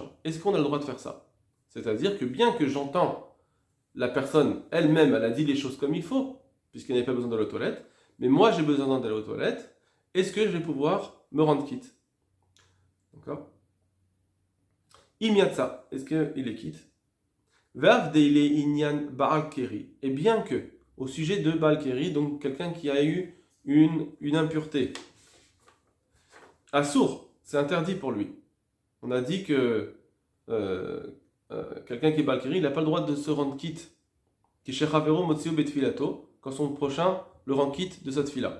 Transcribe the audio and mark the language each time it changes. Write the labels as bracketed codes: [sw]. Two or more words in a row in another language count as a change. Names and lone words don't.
[fr] Est-ce qu'on a le droit de faire ça? C'est-à-dire que bien que j'entends la personne elle-même, elle a dit les choses comme il faut, puisqu'elle n'avait pas besoin d'aller aux toilettes, mais moi j'ai besoin d'aller aux toilettes, est-ce que je vais pouvoir me rendre quitte? D'accord? [he] אם יצא, [fr] est-ce qu'il est quitte? [he] וו דאילי ענין בעל קרי. [fr] Et bien que, au sujet de [he] בעל קרי, [fr] donc quelqu'un qui a eu une impureté, Assour, c'est interdit pour lui. On a dit que quelqu'un qui est [he] בעל קרי, [fr] il n'a pas le droit de se rendre quitte. [he] כשחברו מוציאו בתפילתו, [fr] quand son prochain le rend quitte de sa tefila.